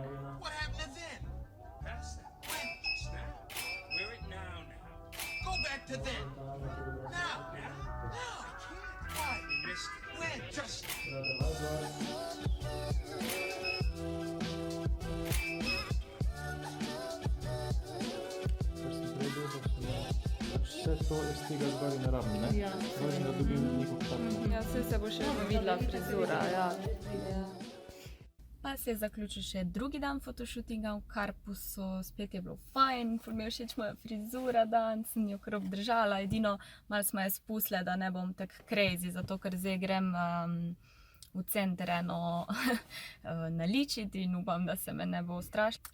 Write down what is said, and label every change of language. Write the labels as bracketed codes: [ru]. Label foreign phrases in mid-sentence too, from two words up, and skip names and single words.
[en] What happened to then? Past that. When? Just now. We're at now. Go back to then. Now. No, I can't. Why? You missed it. When? Just. [sl] Vse to iz tega zdaj ne rabim, ne? Ja. Važno, da dobim neko kratko. Ja, vse se bo še videla frizura, ja. Pa se je zaključil še drugi dan fotoshootinga v Karpusu, spet je bilo fajn, ful mi je všeč moja frizura danes, sem jo kar obdržala, edino malo smo jo spustile, da ne bom tako crazy, zato ker zdaj grem v center eno naličiti in upam, da se me ne bo ustrašila.